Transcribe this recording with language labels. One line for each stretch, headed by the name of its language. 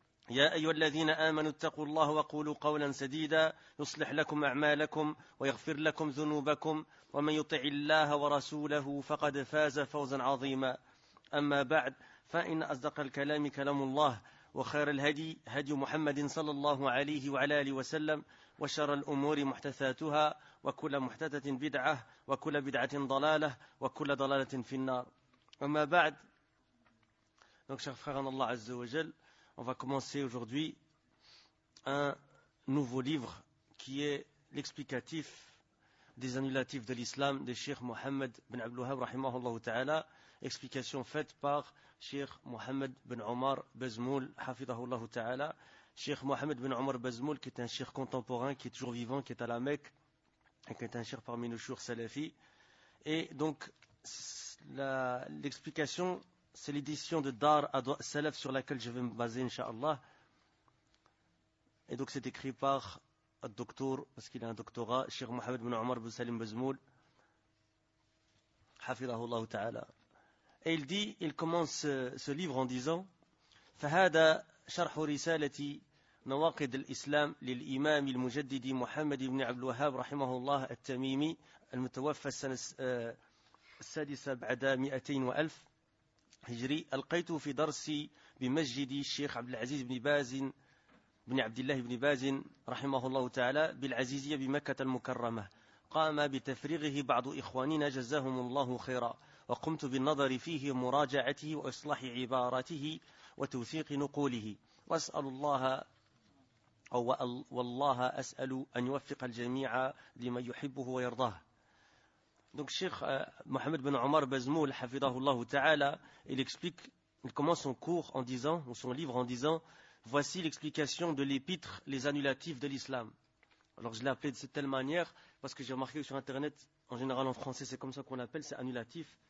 Arabic: يا أيها الذين آمنوا اتقوا الله وقولوا قولا سديدا يصلح لكم أعمالكم ويغفر لكم ذنوبكم، ومن يطع الله ورسوله فقد فاز فوزا عظيما. أما بعد، فإن أصدق الكلام كلام الله، وخير الهدي هدي محمد صلى الله عليه وعلى آله وسلم، وشر الأمور محدثاتها، وكل محدثة بدعة، وكل بدعة ضلالة، وكل ضلالة في النار. أما بعد،
French: donc chers frères en Allah
Arabic: عز وجل,
French: on va commencer aujourd'hui un nouveau livre qui est l'explicatif des annulatifs de l'islam de Cheikh Mohammed bin Abdul Wahhab rahimahullah ta'ala. Explication faite par Cheikh Mohammed bin Omar Bezmoul, hafidahullah ta'ala. Cheikh Mohammed bin Omar Bezmoul, qui est un cheikh contemporain, qui est toujours vivant, qui est à la Mecque, et qui est un cheikh parmi nos chouchs salafis. Et donc, l'explication, c'est l'édition de Dar Salaf sur laquelle je vais me baser, inshallah. Et donc, c'est écrit par un docteur, parce qu'il a un doctorat, Cheikh Mohammed bin Omar bin Salim Bezmoul, hafidahullah ta'ala. Et il commence ce livre en disant:
Arabic: فهذا شرح رسالة نواقض الإسلام للإمام المجدد محمد بن عبد الوهاب رحمه الله التميمي المتوفى السنة السادسة بعد 200 هجري، ألقيت في درسي بمسجد الشيخ عبد العزيز بن باز بن عبد الله بن باز رحمه الله تعالى بالعزيزية بمكة المكرمة، قام بتفريغه بعض إخواننا جزاهم الله خيرا، وقمت بالنظر فيه ومراجعته وإصلاح عباراته وتوثيق نقوله، وأسأل الله أو والله أسأل أن يوفق الجميع لما يحبه ويرضاه.
French: Donc Cheikh Mohammed bin Omar Bezmoul, hafidahullah ta'ala, il explique, il commence son cours en disant, ou son livre en disant, voici l'explication de l'épître les annulatifs de l'islam. Alors je l'ai appelé de cette telle manière parce que j'ai remarqué sur internet, en général en français c'est comme ça qu'on l'appelle, c'est annulatif.